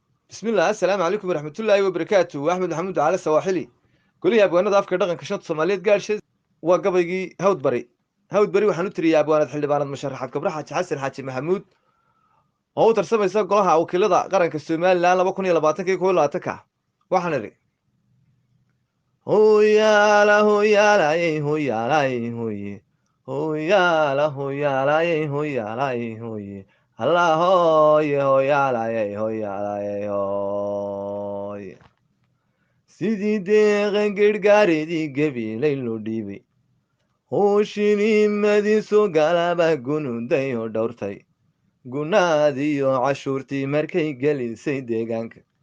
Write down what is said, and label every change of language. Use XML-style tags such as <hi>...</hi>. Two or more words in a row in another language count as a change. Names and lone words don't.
<ar>بسم الله، السلام عليكم ورحمة الله وبركاته. Axmed Maxamuud Ducaale Sawaaxili.</ar> <so>Golihii abwaanada afka dhaqanka shanta Soomaaliyeed gaadhshay waa gabaygii Hawd Bari. Hawd Bari waxaan u tiriyey abwaanad xildhibaanad musharaxaad Kabra Xaaji Xasan Xaaji Maxamuud oo u tarsamaysa golaha wakiilada qaranka Somaliland laba kun iyo labaatanka iyo kow iyo labaatanka. Waxaan idhi, "Hooyaala, hooyaala, ey, hooyaala, ey, hooye. Hooyaala, hooyaala, ey, hooyaala, ey, hooye. Alla hooye, hooyaala, ey, hooyaala, ey, hooye." Sidii deeqan gargaareedii gabilay loo dhiibay. Hooshinimadii soo galaba gunuday oo dhowrtay. Gunaadii iyo cashuurtii markay gelisay deegaanka.</so>